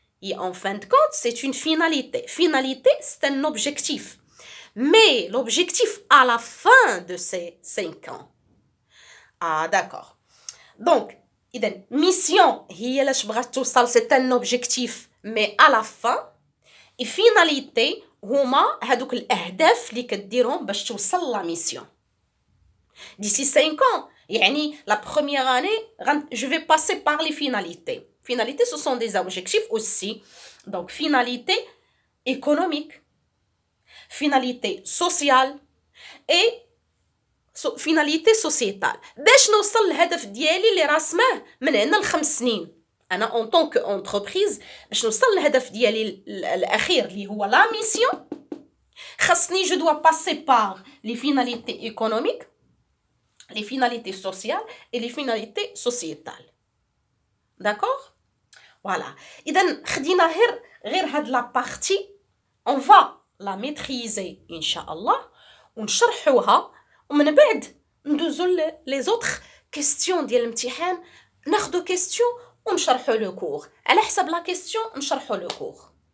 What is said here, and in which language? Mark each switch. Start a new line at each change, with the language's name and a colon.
French: Et en fin de compte, c'est une finalité. Finalité, c'est un objectif. Mais l'objectif à la fin de ces 5 ans. d'accord. Donc, mission, c'est un objectif, mais à la fin, et finalité,
Arabic: هما هادوك الأهداف اللي كديرهم باش توصل لا
French: mission. D'ici 5 ans, يعني la première année, je vais passer par les finalités. Finalités, ce sont des objectifs aussi. Donc, finalité économique, finalité sociale et finalité sociétale.
Arabic: باش نوصل للهدف ديالي اللي راسمه من هنا ل5 سنين. انا
French: en tant qu'entreprise
Arabic: باش نوصل للهدف ديالي الاخير اللي هو la mission.
French: خاصني je dois passer par les finalités économiques, les finalités sociales et les finalités sociétales. d'accord. voilà.
Arabic: إذا خدينا غير هاد لا بارتي
French: on va la maîtriser
Arabic: إن شاء الله ونشرحوها ومن بعد ندوزو لي زوطخ كيستيون ديال الامتحان. ناخدو كيستيون ونشرحو لو كور على حسب لا كيستيون نشرحو لو كور.